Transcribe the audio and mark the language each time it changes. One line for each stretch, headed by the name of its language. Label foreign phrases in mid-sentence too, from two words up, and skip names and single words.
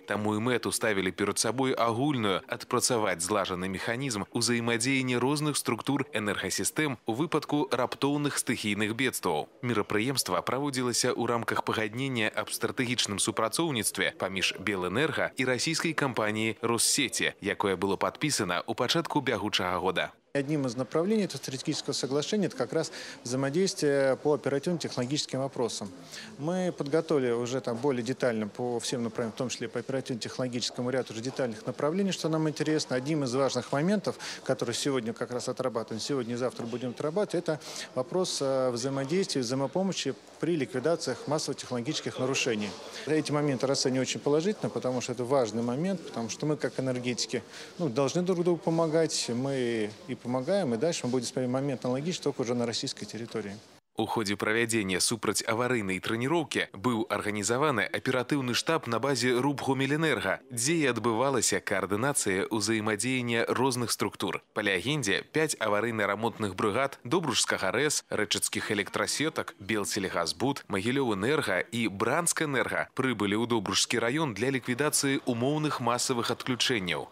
Belarusian: Таму і мэту ставілі перад сабой агульную адпрацаваць злажаны механізм узаемадзеяння розных структур энергасістэм у выпадку раптоўных стыхійных бедстваў. Мерапрыемства праводзілася ў рамках пагаднення аб стратэгічным супрацоўніцтве паміж Белэнерго і расійскай кампаніяй «Россети», якое было падпісана ў пачатку бягучага года.
Russian: Одним из направлений этого стратегического соглашения это как раз взаимодействие по оперативно-технологическим вопросам. Мы подготовили уже там более детально по всем направлениям, в том числе по оперативно-технологическому ряду уже детальных направлений, что нам интересно. Одним из важных моментов, который сегодня как раз отрабатываем, сегодня и завтра будем отрабатывать, это вопрос взаимодействия, взаимопомощи при ликвидациях массовых технологических нарушений. Эти моменты расцениваю очень положительно, потому что это важный момент, потому что мы как энергетики должны друг другу помогать, мы и помогаем, и дальше мы будем смотреть момент аналогичный, только уже на российской территории.
Belarusian: У ходе правядзення супрацьаварыйнай трэніроўкі быў арганізаваны аператыўны штаб на базе РУП «Гомель-Энерго», дзе і адбывалася каардынацыя ўзаемадзеяння розных структур. Па легендзе, 5 аварыйна-рамонтных брыгад Добружскага РЭС, рэчыцкіх электрасетак, Белсельгазбуд, Магілёў-Энерго і Бранск-Энерго прыбылі ў Добружскі раён для ліквідацыі умоўных масавых адключэнняў.